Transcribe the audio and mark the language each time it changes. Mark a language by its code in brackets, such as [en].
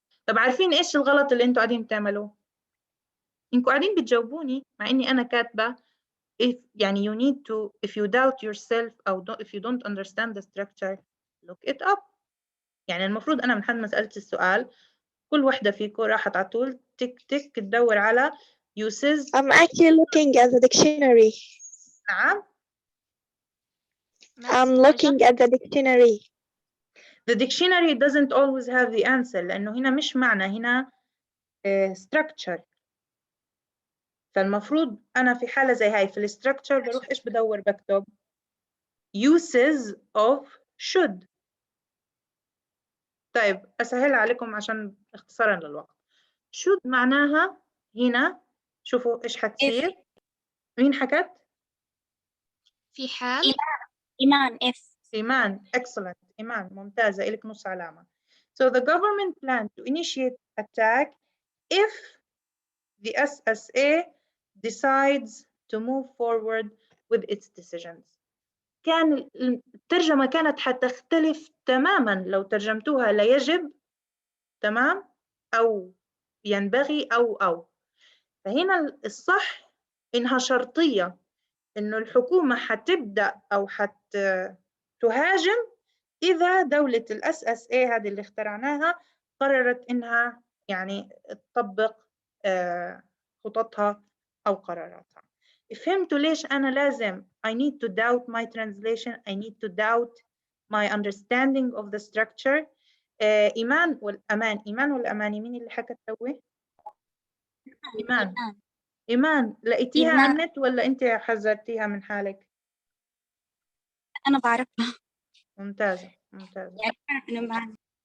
[ar] طب عارفين إيش الغلط اللي أنتوا قاعدين بتعملوه؟ إنكوا قاعدين بتجاوبوني مع إني أنا كاتبة if يعني [en] you need to if you doubt yourself [ar] أو [en] if you don't understand the structure look it up. [ar] يعني المفروض أنا من حد ما سألت السؤال كل واحدة فيكم راحت على طول تك تك تدور على uses. [en] I'm actually looking at the dictionary. [ar] نعم. [en] I'm looking at the dictionary. The dictionary doesn't always have the answer [ar] لأنه هنا مش معنى هنا [en] structure. [ar] فالمفروض أنا في حالة زي هاي في الستراكشر بروح إيش بدور بكتب uses of should. طيب أسهل عليكم عشان اختصارا للوقت. should معناها هنا شوفوا إيش حتصير. مين حكت؟ في حال. إيمان if. إيمان. excellent. إيمان ممتازة إلك نص علامة. [en] So the government planned to initiate attack if the SSA decides to move forward with its decisions. [ar] كان الترجمة كانت حتختلف تماما لو ترجمتوها لا يجب تمام أو ينبغي أو فهنا الصح إنها شرطية إنه الحكومة حتبدأ أو تهاجم إذا دولة SSA هذه اللي اخترعناها قررت إنها يعني تطبق خططها أو قراراتها. فهمتوا ليش أنا لازم [en] I need to doubt my translation, I need to doubt my understanding of the structure. [ar] إيمان والأماني مين اللي حكت توي؟ إيمان لقيتيها على النت ولا أنت حذرتيها من حالك؟ أنا بعرفها. ممتازة. يعني بعرف إنه معنا.